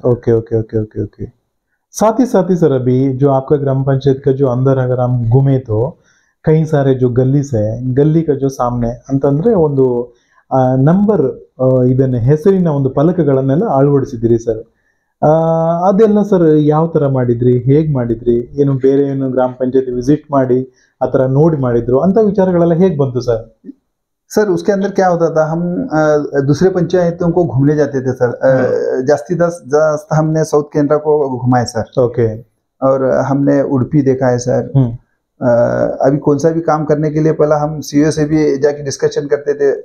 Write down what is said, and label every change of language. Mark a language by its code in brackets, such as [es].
[hi] Okay okay okay okay okay. साथ ही sir अभी जो आपका ग्राम पंचायत का जो अंदर अगर हम घूमे तो कई सारे जो गलीस है गली का जो सामने [kn] ಅಂತಂದ್ರೆ ಒಂದು ನಂಬರ್ ಇದನ್ನ ಹೆಸರಿನ ಒಂದು ಫಲಕಗಳನ್ನೆಲ್ಲ ಅಳವಡಿಸಿದಿರಿ ಸರ್. ಅದೆಲ್ಲ ಸರ್ ಯಾವ ತರ ಮಾಡಿದ್ರಿ, ಹೇಗೆ ಮಾಡಿದ್ರಿ, ಏನು ಬೇರೆ ಏನು ಗ್ರಾಮ ಪಂಚಾಯತ್ ವಿಸಿಟ್ ಮಾಡಿ ಆ ತರ ನೋಡಿ ಮಾಡಿದ್ರು ಅಂತ ವಿಚಾರಗಳೆಲ್ಲ ಹೇಗೆ ಬಂತು ಸರ್? [hi] सर उसके अंदर क्या होता था हम दूसरे पंचायतों को घूमने जाते थे सर. जास्ती दस हमने साउथ केनरा को घुमाए सर. ओके. और हमने उडुपी देखा है सर. अभी कौन सा भी काम करने के लिए पहला हम सीओ से भी जाके डिस्कशन करते थे.